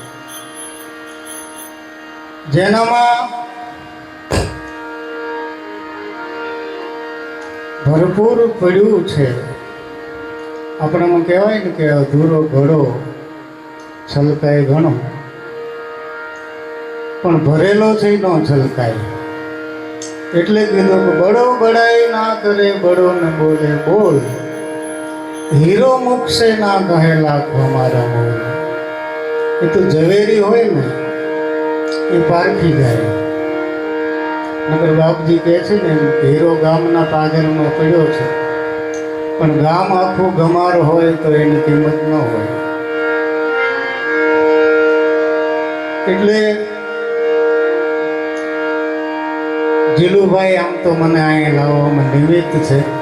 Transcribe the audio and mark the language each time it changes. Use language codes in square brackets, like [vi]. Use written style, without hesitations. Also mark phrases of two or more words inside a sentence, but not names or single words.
[gu] જેનામાં ભરપૂર પડ્યું છે, આપણામાં કહેવાય ને કે અધૂરો ઘડો છલકાય ઘણો, પણ ભરેલો છે ન છલકાય, એટલે કીધું કે [hi] बड़ो बड़ाई ना करे बड़ो ने बोले बोल हीरो मुख से ना कहे लाख हमारा मोल। [gu] એ તો ઝવેરી હોય ને એ પારખી જાય, નગર બાપજી કહે છે ને હીરો ગામના પાદરમાં પડ્યો છે પણ ગામ આખું ગમાર હોય તો એની કિંમત ન હોય। એટલે જીલુભાઈ આમ તો મને અહીંયા લાવવામાં નિમિત્ત છે।